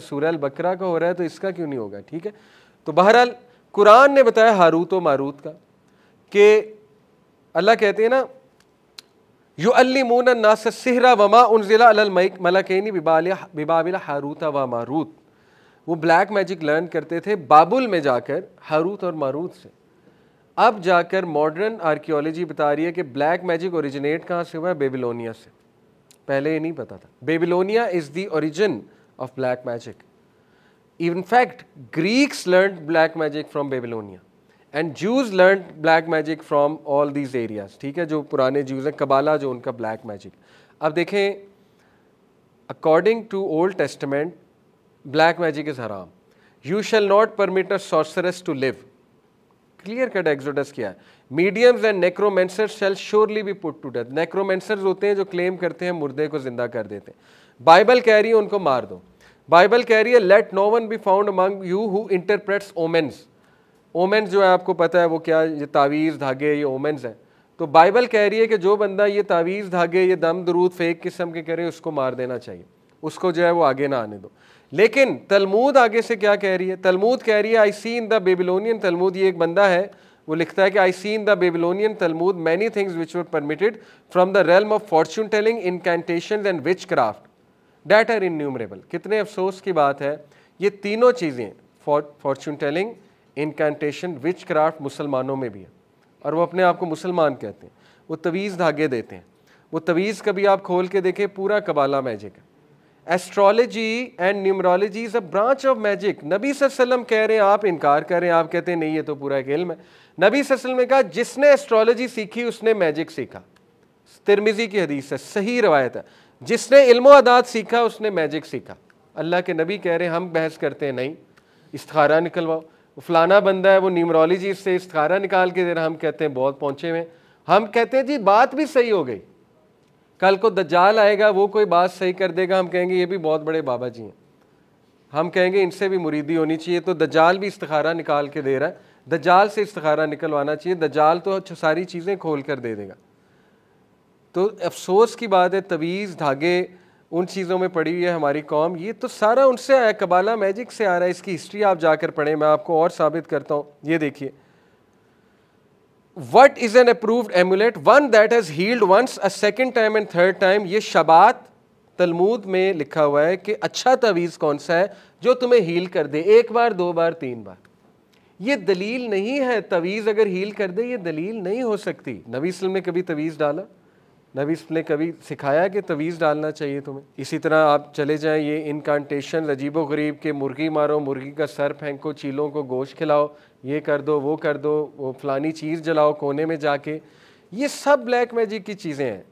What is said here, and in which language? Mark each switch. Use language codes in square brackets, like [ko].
[ur] سورہ البقرہ کا ہو رہا ہے تو اس کا کیوں نہیں ہوگا؟ ٹھیک ہے. تو بہرحال قرآن نے بتایا ہاروت و ماروت کا کہ اللہ کہتے ہیں نا [ar] یعلمون الناس السحر وما انزل علی الملکین ببابل ہاروت و ماروت. [ur] وہ بلیک میجک لرن کرتے تھے بابل میں جا کر ہاروت اور ماروت سے. اب جا کر ماڈرن آرکیولوجی بتا رہی ہے کہ بلیک میجک اوریجنیٹ کہاں سے ہوا ہے؟ بیبلونیا سے. پہلے یہ نہیں پتا تھا. [en] Babylonia is the origin of black magic. In fact, Greeks learned black magic from Babylonia and Jews learned black magic from all these areas. [ur] ٹھیک ہے، جو پرانے جیوز ہیں، قبالہ جو ان کا بلیک میجک. اب دیکھیں [en] according to Old Testament black magic is haram. You shall not permit a sorceress to live. Clear cut Exodus [ur] کیا ہے. [en] Mediums and necromancers shall surely be put to death. [ur] Necromancers ہوتے ہیں جو کلیم کرتے ہیں مردے کو زندہ کر دیتے ہیں. بائبل کہہ رہی ہے ان کو مار دو. بائبل کہہ رہی ہے [en] Let no one be found among you who interprets omens. [ur] اومنز جو ہے آپ کو پتہ ہے وہ کیا، یہ تعویذ دھاگے، یہ اومنز ہیں. تو بائبل کہہ رہی ہے کہ جو بندہ یہ تعویذ دھاگے، یہ دم درود فیک قسم کے کرے اس کو مار دینا چاہیے. اس کو جو ہے وہ آگے نہ آنے دو. لیکن تلمود آگے سے کیا کہہ رہی ہے؟ تلمود کہہ رہی ہے [en] I see in the Babylonian Talmud. [ur] یہ ایک بندہ ہے وہ لکھتا ہے کہ [en] I see in the Babylonian Talmud many things which were permitted from the realm of fortune telling incantations and witchcraft that are innumerable. [ur] کتنے افسوس کی بات ہے یہ تینوں چیزیں فارچون ٹیلنگ انکینٹیشن وچ کرافٹ مسلمانوں میں بھی ہے, اور وہ اپنے آپ کو مسلمان کہتے ہیں. وہ تویز دھاگے دیتے ہیں. وہ تویز کبھی آپ کھول کے دیکھیں پورا قبالہ میجک ہے. [en] Astrology and numerology is a branch of magic. [ur] نبی صلی اللہ علیہ وسلم کہہ رہے ہیں, آپ انکار کر رہے ہیں, آپ کہتے ہیں نہیں یہ تو پورا ایک علم ہے. نبی صلی اللہ علیہ وسلم نے کہا جس نے ایسٹرالوجی سیکھی اس نے میجک سیکھا. ترمذی کی حدیث ہے, صحیح روایت ہے. جس نے علم و عداد سیکھا اس نے میجک سیکھا. اللہ کے نبی کہہ رہے ہیں, ہم بحث کرتے ہیں نہیں استخارہ نکلواؤ. فلانا بندہ ہے وہ نیومرولوجی سے استخارہ نکال کے دے رہا, ہم کہتے ہیں بہت پہنچے ہوئے. ہم کہتے ہیں جی بات بھی صحیح ہو گئی, کل کو دجال آئے گا وہ کوئی بات صحیح کر دے گا, ہم کہیں گے یہ بھی بہت بڑے بابا جی ہیں, ہم کہیں گے ان سے بھی مریدی ہونی چاہیے. تو دجال بھی استخارہ نکال کے دے رہا ہے, دجال سے استخارہ نکلوانا چاہیے. دجال تو ساری چیزیں کھول کر دے دے گا. تو افسوس کی بات ہے تویز دھاگے ان چیزوں میں پڑی ہوئی ہے ہماری قوم. یہ تو سارا ان سے آیا, قبالہ میجک سے آ رہا ہے. اس کی ہسٹری آپ جا کر پڑھیں, میں آپ کو اور ثابت کرتا ہوں. یہ دیکھیے, [en] What is an approved amulet? One that has healed once, a second time and third time. [ur] یہ شبات تلمود میں لکھا ہوا ہے کہ اچھا تعویذ کون سا ہے جو تمہیں ہیل کر دے, ایک بار, دو بار, تین بار. یہ دلیل نہیں ہے. تعویذ اگر ہیل کر دے یہ دلیل نہیں ہو سکتی. نبی صلی اللہ علیہ وسلم نے کبھی تعویذ ڈالا؟ نبی صلی اللہ علیہ وسلم نے کبھی سکھایا کہ تعویذ ڈالنا چاہیے تمہیں؟ اسی طرح آپ چلے جائیں, یہ انکانٹیشن عجیب و غریب کے مرغی مارو, مرغی کا سر پھینکو, چیلوں کو گوشت کھلاؤ, یہ کر دو, وہ کر دو, وہ فلانی چیز جلاؤ کونے میں جا کے, یہ سب بلیک میجک کی چیزیں ہیں.